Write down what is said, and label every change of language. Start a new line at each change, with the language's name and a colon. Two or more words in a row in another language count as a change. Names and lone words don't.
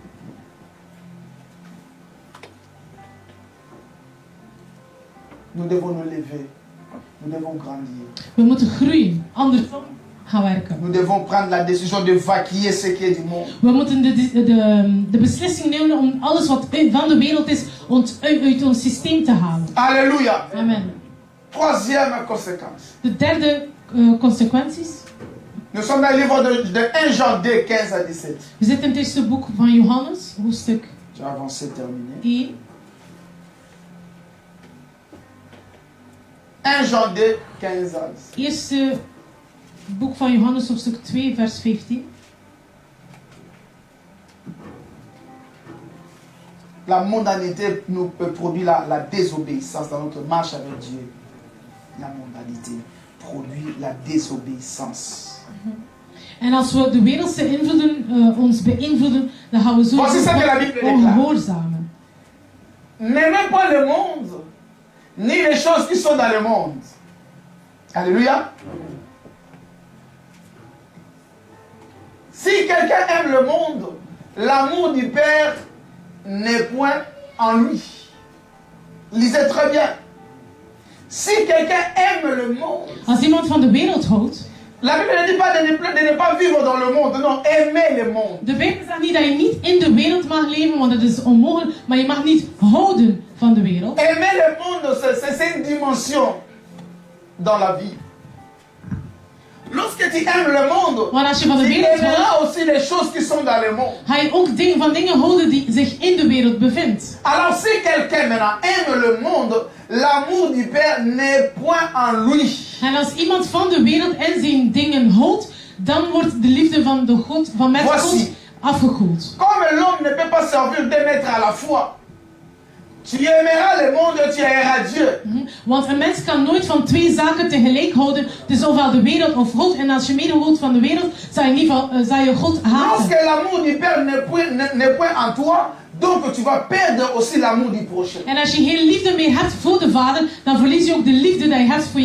French: Nous devons nous lever. Nous devons grandir.
Dutch: We moeten groeien. Andersom gaan werken.
French: Nous devons prendre la décision de vaquer ce qui est du monde.
Dutch: We moeten de beslissing nemen om alles wat van de wereld is uit ons systeem te halen.
French: Alléluia. Amen. Troisième conséquence.
Dutch: De derde consequenties.
French: Nous sommes dans le livre de 1 Jean 2, 15 à 17.
Dutch: We zitten in het eerste boek van Johannes, hoofdstuk
French: Tu as avancé, terminé. 1. 1 Jean 2, 15 à 17.
Dutch: Eerste boek van Johannes, hoofdstuk 2, vers 15.
French: La mondanité nous produit la désobéissance dans notre marche avec Dieu. La mondanité produit la désobéissance.
Dutch: En als we de wereldse invloeden ons beïnvloeden, dan gaan we
French: Voici ce que la Bible
Dutch: sowieso
French: déclare.
Dutch: ongehoorzamen.
French: N'aimez pas le monde, ni les choses qui sont dans le monde. Alléluia. Si quelqu'un aime le monde, l'amour du Père n'est point en lui. Lisez très bien. Si quelqu'un aime le monde,
Dutch: Als iemand van de wereld houdt,
French: la Bible ne dit pas de ne pas vivre dans le monde, non, aimer le monde.
Dutch: de Bijbel zegt niet dat je niet in de wereld mag leven, want dat is onmogelijk, maar je mag niet houden van de wereld.
French: Aimer le monde, c'est une dimension dans la vie. Lorsque tu aimes le monde,
Dutch: Want als je van de
French: tu
Dutch: wereld houdt,
French: aimeras aussi les choses qui sont dans le monde.
Dutch: ga je ook van dingen houden die zich in de wereld bevindt.
French: Alors si quelqu'un maintenant aime le monde, l'amour du Père n'est point en lui.
Dutch: En als iemand van de wereld en zijn dingen houdt, dan wordt de liefde van de God, van met God
French: Voici.
Dutch: afgekoeld.
French: Comme l'homme ne peut pas servir deux maîtres à la fois, tu aimeras le monde, tu aimeras Dieu.
Dutch: Want een mens kan nooit van twee zaken tegelijk houden. Dus ofwel de wereld of God. En als je meer houdt van de wereld, zal je, in ieder geval, zal je God haten.
French: Lorsque l'amour du Père n'est point en toi, donc tu vas perdre aussi l'amour du prochain.
Dutch: En als je geen liefde meer hebt voor de Vader, dan verlies je ook de liefde die je hebt voor je